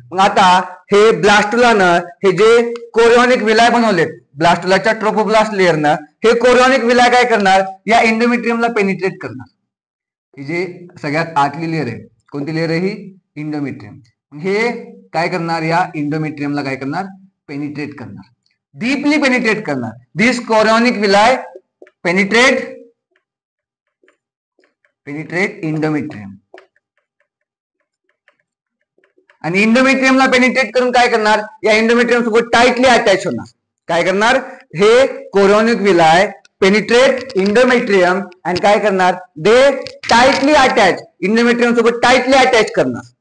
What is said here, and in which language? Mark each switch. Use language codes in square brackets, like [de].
[mr] मग आता हे ब्लास्टुलानं हे जे कोरिओनिक विलाय बनवलेत ब्लास्टुलाच्या ट्रोपोब्लास्ट लेअरनं, हे कोरिओनिक विलाय काय करणार, या इंडोमेट्रियमला पेनिट्रेट करणार. ही जे सगळ्यात आतली लेअर आहे कोणती लेअर आहे, ही इंडोमेट्रियम. हे काय करणार, या इंडोमेट्रियमला काय करणार, पेनिट्रेट करणार, डीपली पेनिट्रेट करणार. [en] This chorionic villi penetrate endometrium. [mr] आणि इंडोमेट्रियमला पेनिट्रेट करून काय करणार, या इंडोमेट्रियम सोबत टाइटली अटॅच होणार. काय करणार, हे कोरिओनिक विलाय पेनिट्रेट इंडोमेट्रियम आणि काय करणार, [en] they tightly attach, [mr] इंडोमेट्रियम सोबत टाइटली अटॅच करणार.